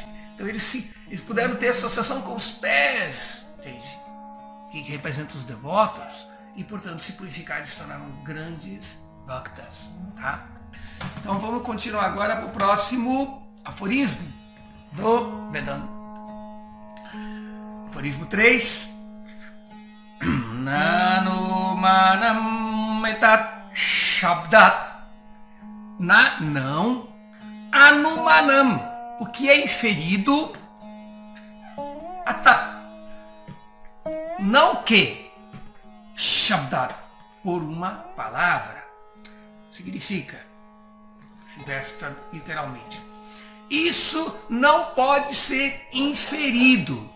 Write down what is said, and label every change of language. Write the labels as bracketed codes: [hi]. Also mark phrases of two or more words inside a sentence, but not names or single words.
[pt] Então eles puderam ter associação com os pés, entende? Que representam os devotos, e portanto se purificaram e se tornaram grandes bhaktas. Tá? Então vamos continuar agora para o próximo aforismo do Vedanta. Aforismo 3. [sa] Nanu manam etat shabdat. [pt] Não anumanam. O que é inferido, não que shabdat, por uma palavra. Significa, esse verso literalmente, isso não pode ser inferido.